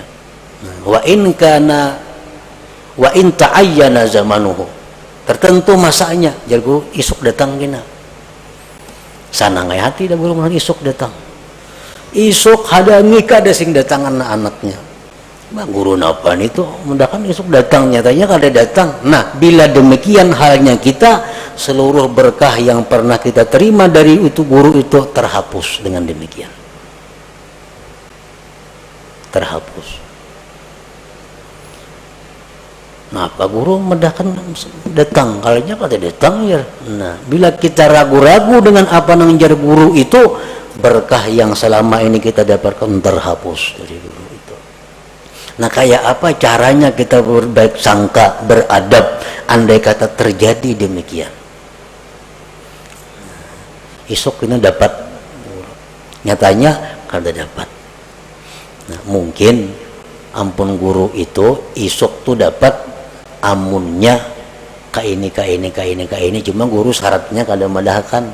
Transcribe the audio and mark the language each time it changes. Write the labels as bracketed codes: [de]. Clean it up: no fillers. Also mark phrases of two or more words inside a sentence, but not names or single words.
[ar] وإن تعين زمانه. [bjn] Tertentu masanya, jar guru isuk datang gena. Sana ngai hati dah guru mun isuk datang. Isuk hadangi kada sing datangan anaknya. Bah, guru napa itu mendakan isuk datang, nyatanya kada datang. Nah, [id] bila demikian halnya kita, seluruh berkah yang pernah kita terima dari itu guru itu terhapus dengan demikian. Terhapus. [bjn] Nah, Pak Guru mendakan datang, kalanya kada datang ya. [id] Nah, bila kita ragu-ragu dengan apa [bjn] nang jar [id] guru itu, berkah yang selama ini kita dapatkan terhapus dari guru itu. Nah, kayak apa caranya kita berbaik sangka, beradab, andai kata terjadi demikian. [bjn] Isuk ini dapat, nyatanya kada dapat. Nah, mungkin ampun guru itu isuk tuh dapat amunnya ka ini cuma guru syaratnya kada madahkan.